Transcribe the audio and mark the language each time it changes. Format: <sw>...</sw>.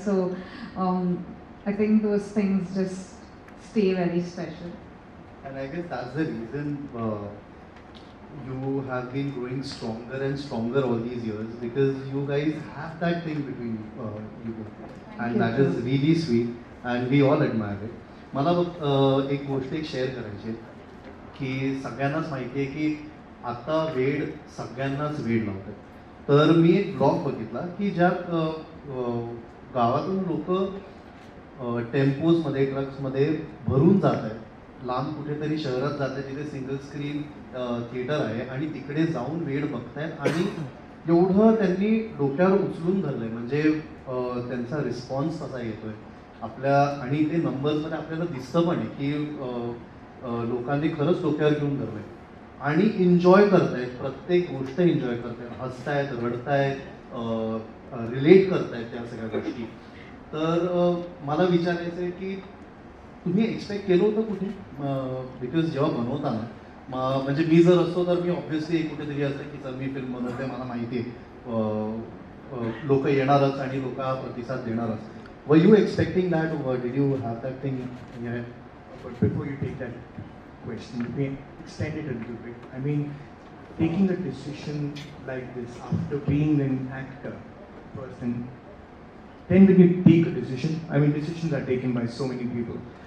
<en>So I think those things just stay very special. And I guess that's the reason you have been growing stronger and stronger all these years, because you guys have that thing between you both. And that is really sweet and we all admire it.</en> <mr>मला एक गोष्ट share करायची आहे की सगळ्यांनाच माहिती आहे की आता वेड सगळ्यांनाच वेड लावतात. तर मी एक ब्लॉग बघितला की ज्यात गावातून लोक टेम्पोजमध्ये ट्रक्समध्ये भरून जात आहेत, लांब कुठेतरी शहरात जात आहेत जिथे सिंगल स्क्रीन थिएटर आहे आणि तिकडे जाऊन वेळ बघतायत आणि एवढं त्यांनी डोक्यावर उचलून धरलंय. म्हणजे त्यांचा रिस्पॉन्स कसा येतोय आपल्या, आणि ते नंबर्समध्ये आपल्याला दिसतं पण आहे की लोकांनी खरंच डोक्यावर घेऊन धरलंय आणि एन्जॉय करतायत, प्रत्येक गोष्ट एन्जॉय करतायत, हसतायत, रडतायत, रिलेट करतायत त्या सगळ्या गोष्टी. तर मला विचारायचं आहे की तुम्ही एक्सपेक्ट केलं होतं कुठे, बिकॉज जेव्हा बनवताना म्हणजे मी जर असतो तर मी ऑब्व्हियसली कुठेतरी असतं की चल मी फिल्म बनवते, मला माहिती आहे लोक येणारच आणि लोक प्रतिसाद देणारच.</mr> <en>Were you expecting that, did you have that thing? But before you take that question, let me extend it a little bit. I mean, taking a decision like this after being an actor first, and then when you take a decision, I mean, decisions are taken by so many people.</en>